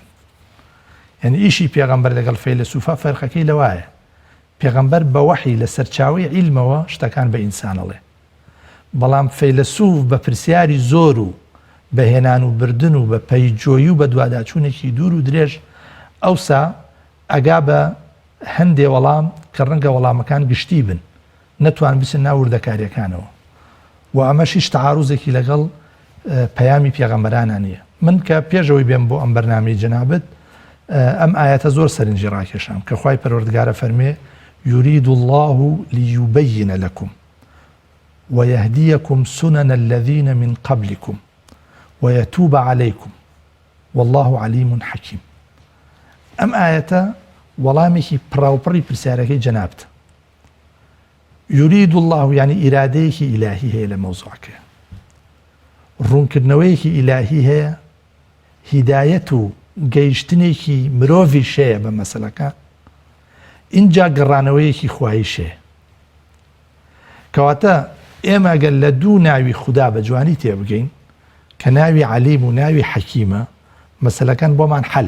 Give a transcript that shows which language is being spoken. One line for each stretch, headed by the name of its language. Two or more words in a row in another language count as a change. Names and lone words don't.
Central Kurdish: یعنی ئیشی پێغەمبەر لەگەڵ فەیلسوفا فەرقەکەی لەوایە پێغەمبەر بە وەحی لە سەرچاوی عیلمەوە شتەکان بە ئینسانەڵێ، بەڵام فەیلسوف بە پرسیاری زۆر و بەهێنان و بردن و بە پەیجۆیی و بە دوواداچوونێکی دوور و درێژ ئەوسا ئەگا بە هەندێ وەڵام کە ڕەنگە وەڵامەکان گشتی بن نەتوان بچن ناو وردەکاریەکانەوە و ئەمەشیش تەعاروزێکی لەگەڵ پەیامی پێغەمبەرانە نییە. من کە پێشەوەی بێم بۆ ئەم بەرنامەی جەنابەت ئەم ئاەتە زۆر سەرنجی ڕاکێشام کە خوای پەروەردگارە فەرمێ
Arabic: يريد الله ليبين لكم ويهديكم سنن الذين من قبلكم ويتوب عليكم والله عليم حكيم.
Central Kurdish: ئەم ئاەتە وەڵامێکی پراوپڕی پرسیارەکەی جەنابتە.
Arabic: يريد الله
Central Kurdish: يعني ئیرادەیەکی ئیلاهی هەیە لە مەوزوعەکە، ڕوونکردنەوەیەکی ئیلاهی هەیە، هیدایەت و گەیشتنێکی مرۆڤیش هەیە بە مەسەلەکە، اینجا گەڕانەوەیەکی خوایشێ. کەواتە ئێمە ئەگەر لە دوو ناوی خوددا بە جوانی تێبگەین کە ناوی عەلیم و ناوی حەکیمە مەسەلەکان بۆمان حەلە.